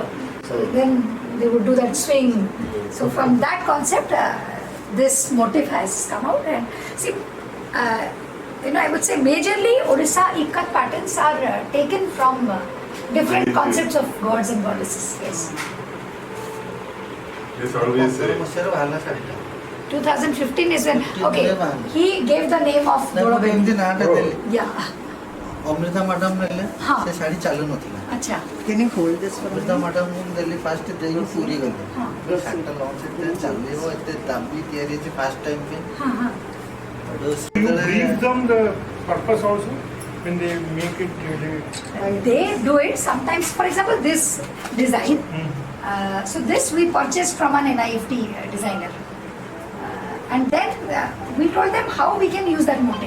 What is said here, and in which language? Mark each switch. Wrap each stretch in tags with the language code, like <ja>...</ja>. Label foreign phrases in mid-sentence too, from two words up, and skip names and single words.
<en>So then they would do that swing. So from that concept, this motif has come out. And see, I would say majorly Odisha ikat patterns are taken from different concepts of gods and goddesses. Yes. Yes, always say.</en> <or>ମସିହାର ବାହାରିଲା ଶାଢ଼ୀଟା</or> <en>2015 is when he gave the name of Dodo</en> <or>ଏମିତି</or> <en>Baby.</en> <or>ନାଁଟା ଦେଲି</or> <en>Yeah.</en> <or>ଅମୃତା ମ୍ୟାଡାମ ନେଲେ ହଁ। ସେ ଶାଢ଼ୀ ଚାଲୁନଥିଲା</or> <en>Acha. Can you hold this for</en> <or>ଅମୃତା ମ୍ୟାଡାମକୁ ଦେଲି ଫାଷ୍ଟ ଦେଇକି ପୁରୀ ଗଲେ ହଁ। ଶାଢ଼ୀଟା ଲଞ୍ଚ ଏତେ ଚାଲିବ ଏତେ ଦାବି ତିଆରି ହେଇଛି</or> <en>first time</en> <or>ପାଇଁ</or> <en>You brief them the purpose also when they make it really. They do it sometimes. For example, this design. So this we purchased from an NIFT designer, and then we told them how we can use that motif.</en>